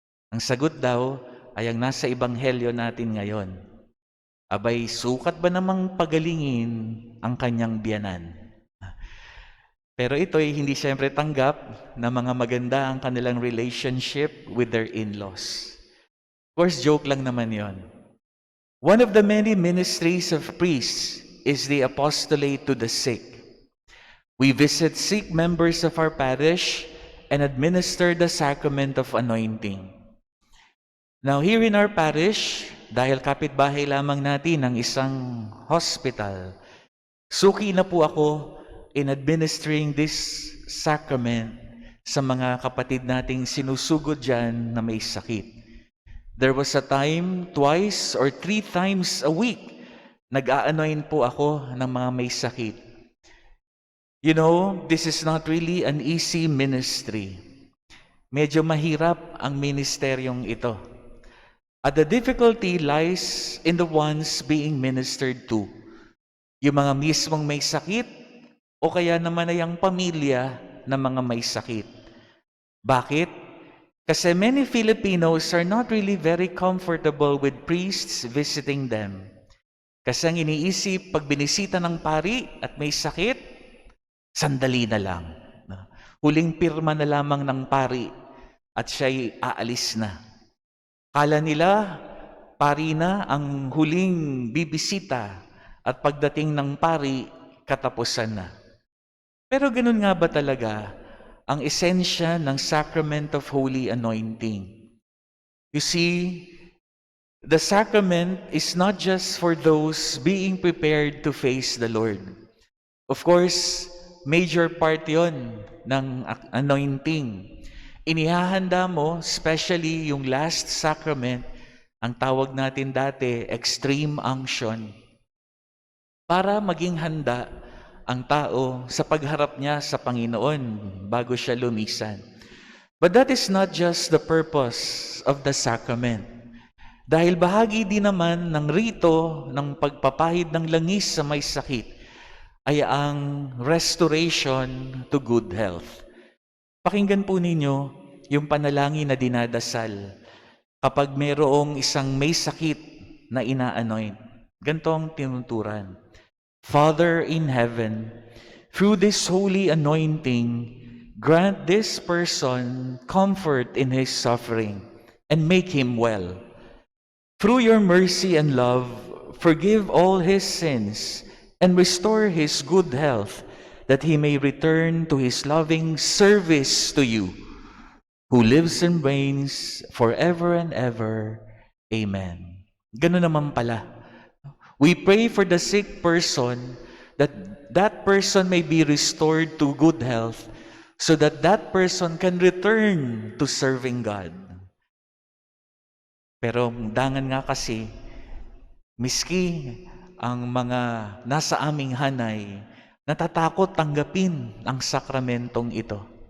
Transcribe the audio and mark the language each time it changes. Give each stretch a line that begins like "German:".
Filipino: Ang sagot daw ay ang nasa ebanghelyo natin ngayon. Abay, sukat ba namang pagalingin ang kanyang biyanan? Pero ito ay hindi siyempre tanggap na mga maganda ang kanilang relationship
English: with their in-laws. Of course,
Filipino: joke lang naman yon.
English: One of the many ministries of priests is the apostolate to the sick. We visit sick members of our parish and administer the sacrament of anointing. Now, here in our parish,
Filipino: dahil kapitbahay lamang natin ang isang hospital, Suki na po ako
English: in administering this sacrament
Filipino: sa mga kapatid nating sinusugod dyan na may sakit.
English: There was a time, 2 or 3 times a week,
Filipino: nag-a-anoint po ako ng mga may sakit.
English: You know, this is not really an easy ministry.
Filipino: Medyo mahirap ang ministeryong ito.
English: At the difficulty lies in the ones being ministered to.
Filipino: Yung mga mismong may sakit o kaya naman ay ang pamilya ng mga may sakit. Bakit?
English: Kasi many Filipinos are not really very comfortable with priests visiting them.
Filipino: Kasi ang iniisip, pag binisita ng pari at may sakit, sandali na lang. Huling pirma na lamang ng pari at siya'y aalis na. Kala nila, pari na ang huling bibisita at pagdating ng pari, katapusan na. Pero ganun nga ba talaga ang esensya ng Sacrament of Holy Anointing?
English: You see, the sacrament is not just for those being prepared to face the Lord. Of course, major part
Filipino: yon ng
English: anointing.
Filipino: Inihahanda mo, especially yung last sacrament, ang tawag natin dati, extreme unction, para maging handa ang tao sa pagharap niya sa Panginoon bago siya lumisan.
English: But that is not just the purpose of the sacrament.
Filipino: Dahil bahagi din naman ng rito ng pagpapahid ng langis sa may sakit ay ang
English: restoration to good health.
Filipino: Pakinggan po ninyo yung panalangin na dinadasal kapag mayroong isang may sakit na ina-anoint. Ganito ang tinuturan.
English: Father in heaven, through this holy anointing, grant this person comfort in his suffering and make him well. Through your mercy and love, forgive all his sins and restore his good health, that he may return to his loving service to you, who lives and reigns forever and ever. Amen.
Filipino: Ganun naman pala.
English: We pray for the sick person that that person may be restored to good health so that that person can return to serving God.
Filipino: Pero dangan nga kasi, miski ang mga nasa aming hanay, natatakot tanggapin ang sakramentong ito.